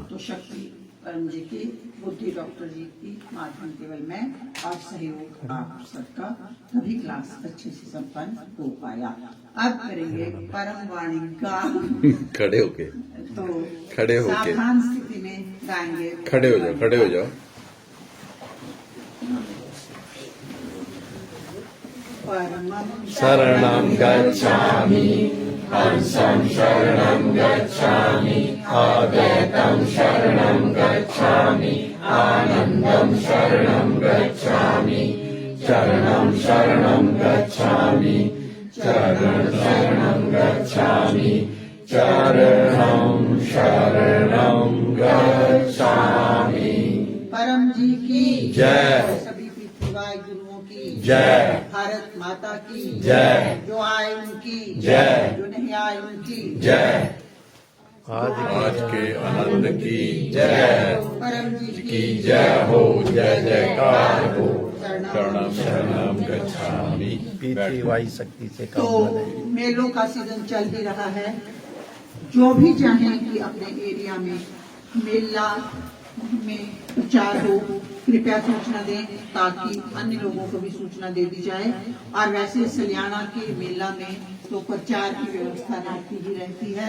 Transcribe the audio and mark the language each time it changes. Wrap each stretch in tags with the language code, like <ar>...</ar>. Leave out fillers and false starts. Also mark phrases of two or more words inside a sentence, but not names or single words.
<hi>तो शक्ति परम जी की, बुद्धि डॉक्टर जी की माध्यम केवल मैं और सहयोग आप सबका, तभी क्लास अच्छे से संपन्न हो पाया। अब करेंगे परम वाणी का खड़े होके सावधान स्थिति में गाएंगे। खड़े हो जाओ।</hi> <sa>परमं शरणं गच्छामि, हंसं शरणं गच्छामि, अद्वैतं शरणं गच्छामि, आनन्दं शरणं गच्छामि, चरणं शरणं गच्छामि, चरणं शरणं गच्छामि, चरणं शरणं गच्छामि।</sa> <hi>परम जी की जय। सभी पृथ्वी गुरुओं की जय। भारत माता की जय। जो आए उनकी जय। जो नहीं आए उनकी जय। आज के आनंद की जय। परम जी की जय हो, जय जयकार हो।</hi> <sa>शरणम शरणम गच्छामि।</sa> <hi>पृथ्वी वायु शक्ति से तो काम करें। मेलों का सीजन चल ही रहा है। जो भी चाहें कि अपने एरिया में मेला में प्रचार हो, कृपया सूचना दें ताकि अन्य लोगों को भी सूचना दे दी जाए। और वैसे सलियाना के मेला में तो प्रचार की व्यवस्था रहती है।</hi>